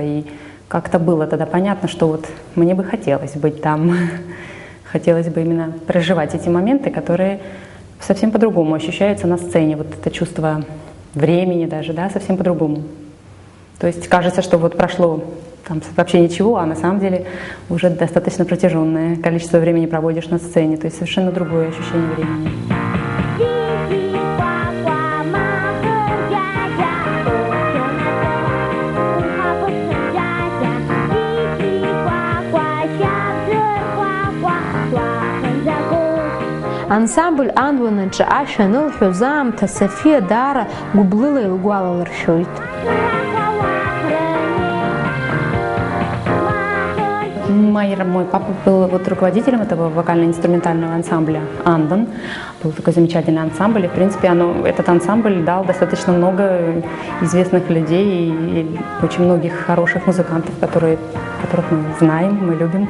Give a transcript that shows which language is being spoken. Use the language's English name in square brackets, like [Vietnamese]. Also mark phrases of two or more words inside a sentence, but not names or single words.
[Russian] И как-то было тогда понятно, что вот мне бы хотелось быть там, хотелось бы именно проживать эти моменты, которые совсем по-другому ощущаются на сцене. Вот это чувство времени даже, да, совсем по-другому. То есть кажется, что вот прошло там вообще ничего, а на самом деле уже достаточно протяженное количество времени проводишь на сцене. То есть совершенно другое ощущение времени. [Abkhazian] Ансамбль анбанаҿы ашәа анылҳәоз аамҭа Софиа даара гәыблыла илгәалалыршәоит. [Russian] Мой папа был вот руководителем этого вокально-инструментального ансамбля «Андон». Был такой замечательный ансамбль. И, в принципе, этот ансамбль дал достаточно много известных людей и очень многих хороших музыкантов, которых мы знаем, мы любим.